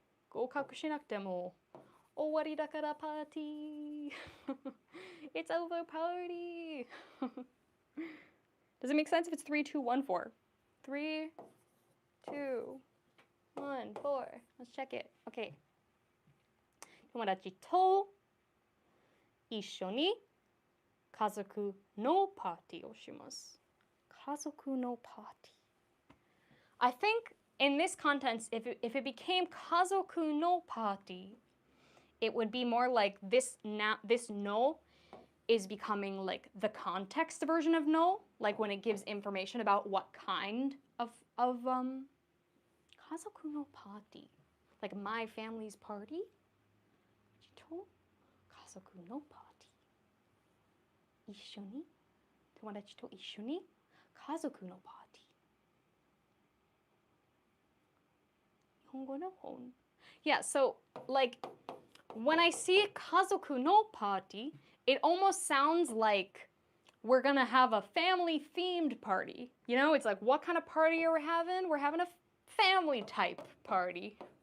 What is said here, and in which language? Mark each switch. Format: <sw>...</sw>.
<ja>合格しなくても終わりだからパーティー.</ja> <en>It's over party. Does it make sense if it's 3, 2, 1, 4? 3, 2, 1, 4. Let's check it. Okay.</en> <ja>友達と一緒に家族のパーティーをします。家族のパーティー。</ja> <en>I think in this context, if it became</en> <ja>家族のパーティー,</ja> <en>it would be more like this no is becoming like the context version of no, like when it gives information about what kind of 家族のパーティー, like my family's party.</en> <ja>家族のパーティー。一緒に友達と一緒に家族のパーティー。日本語の本。</ja> <en>Yeah, so like when I see</en> <ja>家族のパーティー,</ja> <en>it almost sounds like we're gonna have a family themed party. You know, it's like, what kind of party are we having? We're having a family type party.</en>